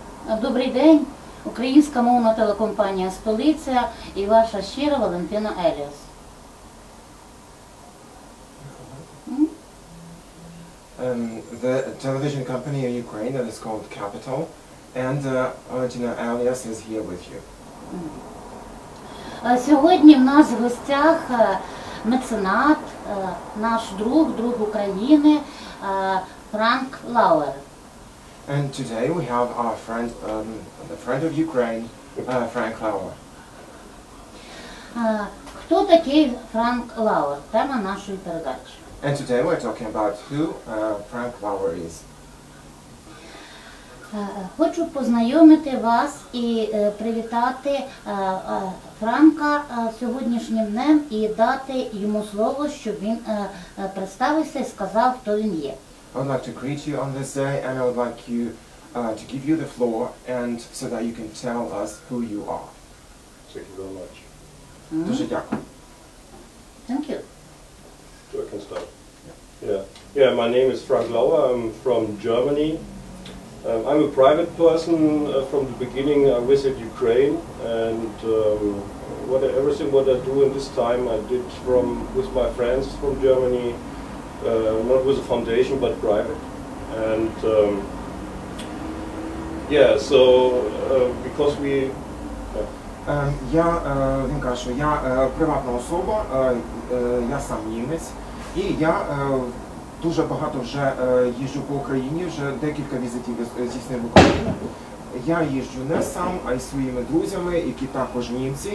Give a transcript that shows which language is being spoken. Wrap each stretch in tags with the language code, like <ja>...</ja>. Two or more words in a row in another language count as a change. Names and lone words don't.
<uk>Добрий день, українська мовна телекомпанія «Столиця» і ваша щира Валентина Еліас.</uk> <en>The television company in Ukraine that is called Capital, and Valentina Elias is here with you.</en> <uk>Сьогодні в нас в гостях меценат, наш друг України, Хранк Лауер.</uk> <en>And today we have our friend, the friend of Ukraine, Frank Lauer.</en> <uk>Хто такий Хранк Лауер? Тема нашої передачі.</uk> <en>And today we're talking about who Frank Lauer is.</en> <uk>Хочу познайомити вас і привітати Франка сьогоднішнім днем і дати йому слово, щоб він представився і сказав, хто він є.</uk> <en>I would like to greet you on this day, and I would like you to give you the floor, and so that you can tell us who you are. Thank you very much.</en> <uk>Дуже дякую.</uk> <en>Thank you. So I can start. Yeah. My name is Frank Lauer. I'm from Germany. I'm a private person. From the beginning, I visit Ukraine, and everything what I do in this time, I did with my friends from Germany. Not with a foundation, but private. And because we...</en> <uk>Він каже, що я приватна особа, я сам німець, і я дуже багато вже їжджу по Україні, вже декілька візитів здійснив в Україну. Я їжджу не сам, а й своїми друзями, які також німці.</uk>